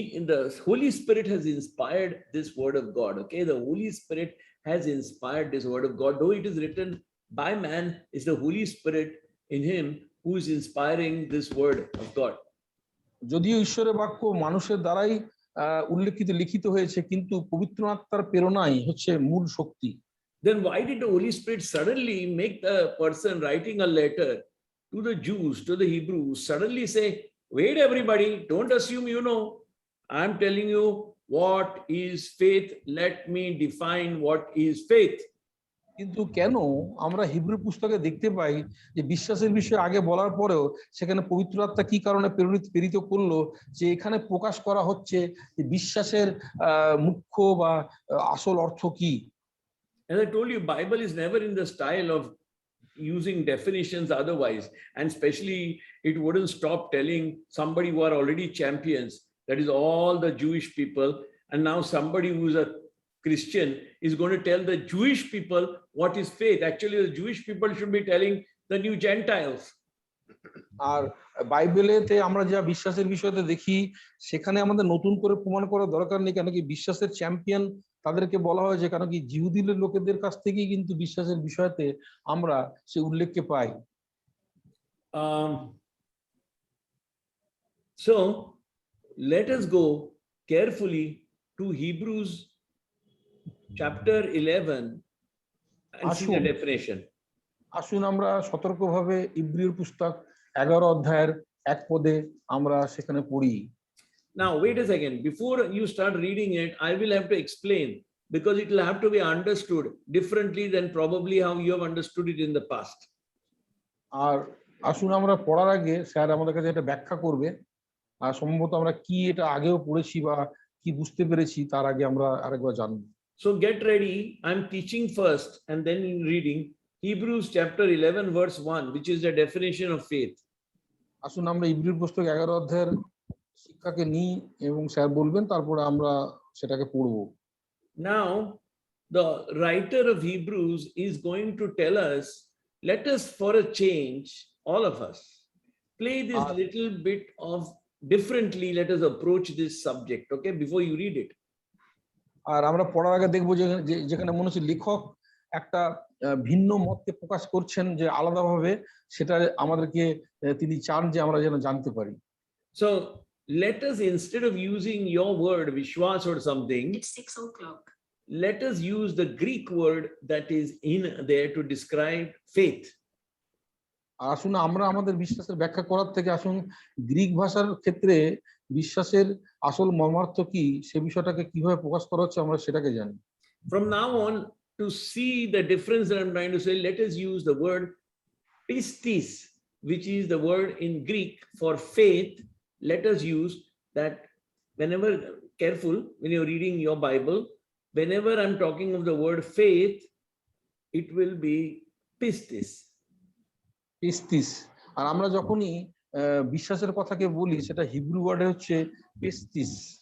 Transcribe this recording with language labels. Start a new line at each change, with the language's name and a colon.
English: The Holy Spirit has inspired this word of God. Okay, the Holy Spirit has inspired this word of God. Though it is written by man, it's the Holy Spirit in him who is inspiring this word of God.
Bangla: যদিও ঈশ্বরের বাক্য মানুষের দ্বারাই লিখিত হয়েছে, কিন্তু পবিত্র আত্মার প্রেরণাই হচ্ছে মূল শক্তি।
English: Then why did the Holy Spirit suddenly make the person writing a letter to the Jews, to the Hebrews, suddenly say, wait everybody, don't assume you know, I'm telling you what is faith, let me define what is faith.
Bangla: কিন্তু কেন আমরা Hebrew পুস্তকে দেখতে পাই যে বিশ্বাসের বিষয়ে আগে বলার পরেও সেখানে পবিত্র আত্মা কি কারণে প্রেরিত করলো যে এখানে প্রকাশ করা হচ্ছে যে বিশ্বাসের মুখ্য বা আসল অর্থ কি?
English: As I told you, Bible is never in the style of using definitions otherwise, and especially it wouldn't stop telling somebody who are already champions, that is all the Jewish people, and now somebody who's a Christian is going to tell the Jewish people what is faith. Actually, the Jewish people should be telling the new Gentiles.
Bangla: আর বাইবেলেতে আমরা যা বিশ্বাসের বিষয়তে দেখি সেখানে আমাদের নতুন করে প্রমাণ করার দরকার নেই, কেন কি বিশ্বাসের চ্যাম্পিয়ন তাদেরকে বলা হয়, যে কেন কি জিহুদি লোকেদের কাছ থেকেই কিন্তু বিশ্বাসের বিষয়তে আমরা সেই উল্লেখকে পাই।
English: So let us go carefully to Hebrews chapter 11 and see the definition.
Bangla: আসুন আমরা সতর্কভাবে ইব্রিয়র পুস্তক 11 অধ্যায়ের 1 পদে আমরা সেখানে পড়ি।
English: Now wait a second, before you start reading it, I will have to explain, because it will have to be understood differently than probably how you have understood it in the past.
Bangla: আর আসুন আমরা পড়ার আগে sir আমাদের কাছে এটা ব্যাখ্যা করবে, আর সম্ভবত আমরা কি এটা আগেও পড়েছি বা কি বুঝতে পেরেছি তার আগে আমরা আরেকবার জানবো।
English: So get ready. I'm teaching first and then in reading Hebrews chapter 11 verse 1, which is the definition of faith.
Bangla: আসুন আমরা ইব্রির পুস্তক 11 অধ্যায়ের শিক্ষাকে নিই এবং স্যার বলবেন, তারপরে আমরা সেটাকে পড়বো।
English: Now, the writer of Hebrews is going to tell us, let us for a change, all of us, play this little bit of differently, let us approach this subject, okay, before you read it.
Bangla: আর আমরা পড়ার আগে দেখবো যেখানে মনে হচ্ছে লেখক একটা ভিন্ন মতকে প্রকাশ করছেন যে আলাদাভাবে, সেটা আমাদেরকে তিনি চান যে আমরা যেন জানতে পারি।
English: So let us, instead of using your word vishwas or something, It's 6 o'clock. let us use the Greek word that is in there to describe faith.
Bangla: আসুন আমরা আমাদের বিশ্বাসের ব্যাখ্যা করার থেকে আসুন গ্রিক ভাষার ক্ষেত্রে বিশ্বাসের আসল মর্মার্থ কি সে বিষয়টাকে কিভাবে প্রকাশ করা হচ্ছে আমরা সেটাকে জানি।
English: From now on, to see the difference that I'm trying to say, let us use the word pistis, which is the word in Greek for faith. Let us use that whenever, careful, when you're reading your Bible, whenever I'm talking of the word faith, it will be pistis.
Greek: পিস্তিস।
Bangla: আর আমরা যখনই বিশ্বাসের কথাকে বলি সেটা Hebrew ওয়ার্ডে হচ্ছে পিস্তিস।